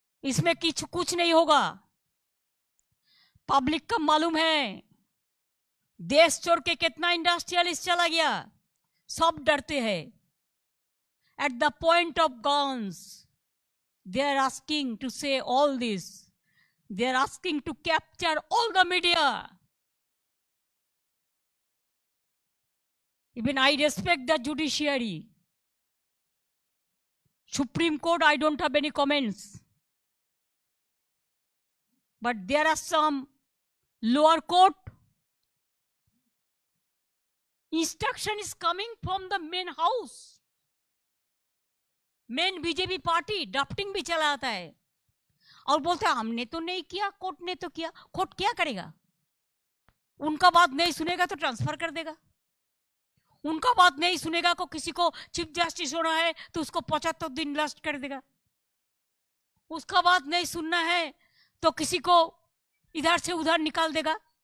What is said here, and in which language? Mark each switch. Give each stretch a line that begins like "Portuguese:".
Hindi: इसमें कुछ नहीं होगा. पब्लिक को मालूम है देश छोड़ के कितना इंडस्ट्रियलिस्ट चला गया, सब डरते हैं.
English: At the point of guns they are asking to say all this, they are asking to capture all the media. Even I respect the judiciary. Supreme Court, I don't have any comments. But there are some lower court. Instruction is coming from the main house.
Hindi: Main BJP party drafting भी चलाता है और बोलते हैं हमने तो नहीं किया, कोर्ट ने तो किया. कोर्ट क्या करेगा? उनका बात नहीं सुनेगा तो ट्रांसफर कर देगा, उनका बात नहीं सुनेगा को किसी को चीफ जस्टिस होना है तो उसको 75 दिन लास्ट कर देगा, उसका बात नहीं सुनना है तो किसी को इधर से उधर निकाल देगा.